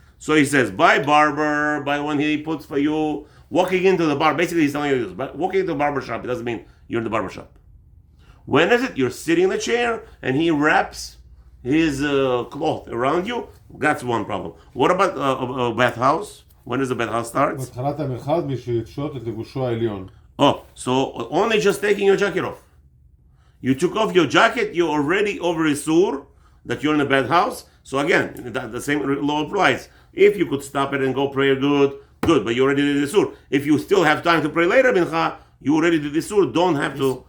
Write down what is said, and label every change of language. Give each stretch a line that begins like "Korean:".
English: So he says, by barber, by when he puts for you, walking into the bar. Basically, he's telling you this, but walking into the barber shop, it doesn't mean you're in the barber shop. When is it? You're sitting in the chair, and he wraps his cloth around you. That's one problem. What about a bathhouse? When does the bathhouse start?
Hebrew: בהתחלת המרחץ משהפשוט את לבושו העליון.
English: Oh, so only just taking your jacket off. You took off your jacket, you're already over isur, that you're in a bathhouse. So again, the same law applies. If you could stop it and go pray good, but you already did isur. If you still have time to pray later, mincha, you already did isur, don't have to.